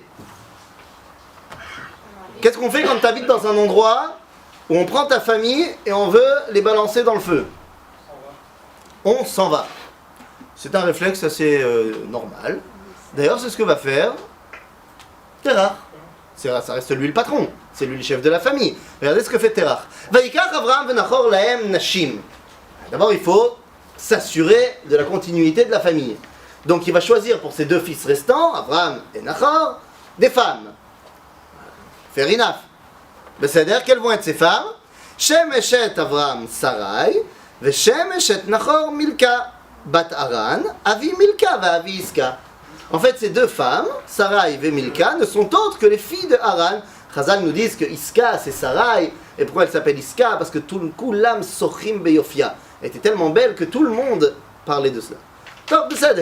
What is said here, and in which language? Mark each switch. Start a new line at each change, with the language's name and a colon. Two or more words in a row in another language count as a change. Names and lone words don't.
French: Qu'est-ce qu'on fait quand tu habites dans un endroit où on prend ta famille et on veut les balancer dans le feu? On s'en va. C'est un réflexe assez normal. D'ailleurs, c'est ce que va faire Terach. Ça reste lui le patron. C'est lui le chef de la famille. Regardez ce que fait Terach.
Hebrew: ויקח אברם ונחור להם נשים.
French: D'abord, il faut s'assurer de la continuité de la famille. Donc, il va choisir pour ses deux fils restants, Avraham et Nachor, des femmes.
English: Fair enough.
French: C'est-à-dire, quelles vont être ces femmes?
Hebrew: שם אשת אברם שרי, ושם אשת נחור מלכה. בת הרן, אבי מלכה ואבי יסכה.
French: En fait, ces deux femmes, Sarai et Milka, ne sont autres que les filles de Haran. Chazal nous disent que Iska c'est Sarai. Et pourquoi elle s'appelle Iska? Parce que tout le coup, l'âme
Hebrew: סוכים ביופיה
French: était tellement belle que tout le monde parlait de cela.